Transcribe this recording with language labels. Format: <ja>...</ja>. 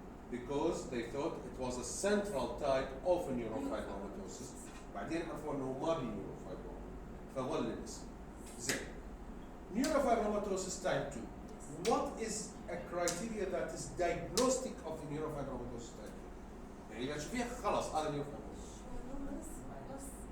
<en>Because they thought it was a central type of a neurofibromatosis.</en> <ar>بعدين عرفوا انه ما بي neurofibroma. فظل الاسم. زين. Neurofibromatosis type 2.</ar> <en>What is a criteria that is diagnostic of the neurofibromatosis type 2?</en> <ar>يعني إذا شفيها خلاص هذا neurofibromatosis.</ar>